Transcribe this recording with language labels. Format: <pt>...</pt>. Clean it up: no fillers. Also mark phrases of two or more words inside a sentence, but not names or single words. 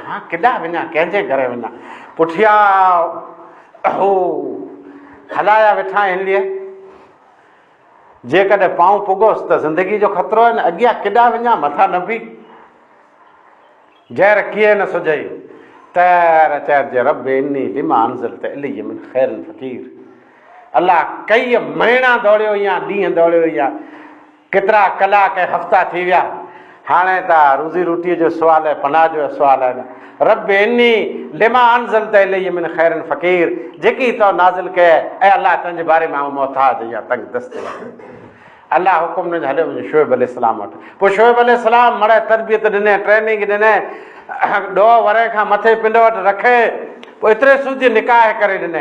<sd>हा केॾा वञा, कंहिंजे घर वञा, पुठियां हो हलाया वेठा हिन लिए जेकॾहिं पाऊं पुगोसि त ज़िंदगी जो ख़तरो आहे न, अॻियां केॾा वञा मथां न बि जहर कीअं न सुझई। त चइजे</sd> <ar>رب إني لما أنزلت إلي من خير فقير.</ar> <sd>अलाह कई महीना दौड़ियो या ॾींहं दौड़ियो या केतिरा कलाक हफ़्ता थी विया, हाणे त रोज़ी रोटीअ जो सुवाल आहे, पनाह जो सुवाल आहे।</sd> <ar>رب إني لما أنزلت إلي من خير فقير,</ar> <sd>जेकी तो नाज़िल कए ऐं अल्लाह तुंहिंजे बारे में आऊं मोहताज या तंग दस्त। अल्लाह हुकुम ॾिनो हलियो वञे शोएब अलैहिस्सलाम वटि। पोइ शोएब अलैहिस्सलाम मड़े तरबियत ॾिने, ट्रेनिंग ॾिने, 2 वरे खां मथे पिंड वटि रखे, पोइ एतिरे सूदी निकाह करे ॾिने।</sd>